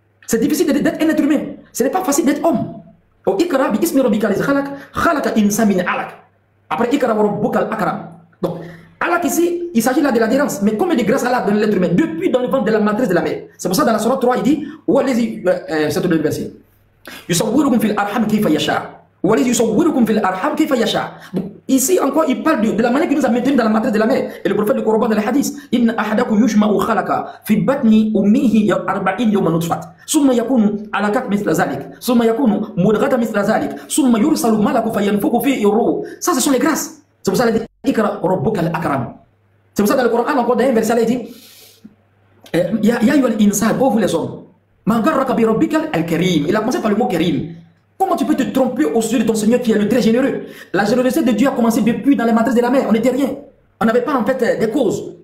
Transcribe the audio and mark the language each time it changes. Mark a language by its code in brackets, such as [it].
[fr] C'est difficile d'être un être humain. Ce n'est pas facile d'être homme. [ar] Ikra bi ismi rabbika liz khalaq, khalaqa insan min alaq. [fr] Après [ar] Ikra wa rabbukal akram. [fr] Donc, Allah ici, il s'agit là de l'adhérence. Mais combien de grâce Allah donne l'être humain depuis dans le ventre de la matrice de la mère. C'est pour ça dans la sourate 3, il dit, c'est le verset. [ar] يصوركم في الأرحام كيف يشاء والذي يصوركم في الأرحام كيف يشاء. [fr] Donc ici encore il parle de la manière qu'il nous a maintenu dans la matrice de la mère. Et le prophète le corrobore dans les hadiths. [ar] إن أحدكم يجمع خلق في بطن أمه 40 يوما نطفة ثم يكون علقة مثل ذلك ثم يكون مضغة مثل ذلك ثم يرسل ملك فينفخ فيه الروح. [fr] Ça ce sont les grâces. C'est pour ça qu'il dit [ar] Ikra rabbukal akram. [fr] C'est pour ça dans le Coran encore dans un verset il dit [ar] Ya ayyuhal insan, [fr] ô vous les hommes. Il a commencé par le mot Karim. Comment tu peux te tromper au sujet de ton Seigneur qui est le très généreux? La générosité de Dieu a commencé depuis dans les matrices de la mer. On n'était rien. On n'avait pas en fait des causes.